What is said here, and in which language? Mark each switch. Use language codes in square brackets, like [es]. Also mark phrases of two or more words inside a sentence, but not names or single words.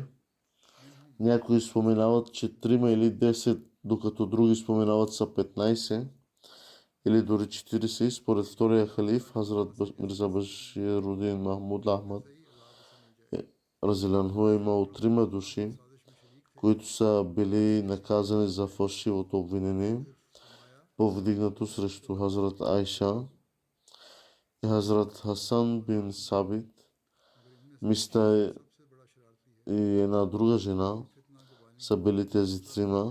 [bg] Някои споменават, че 3 или 10, докато други споменават са 15 или дори 40. Според втория халиф, Хазрат Мирза Баширудин Махмуд Ахмад [ar] رضي الله عنه, [bg] е имал 3 души, които са били наказани за фалшивото обвинение, повдигнато срещу Хазрат Айша и Хазрат Хасан бин Сабит Миста и една друга жена са били тези трима.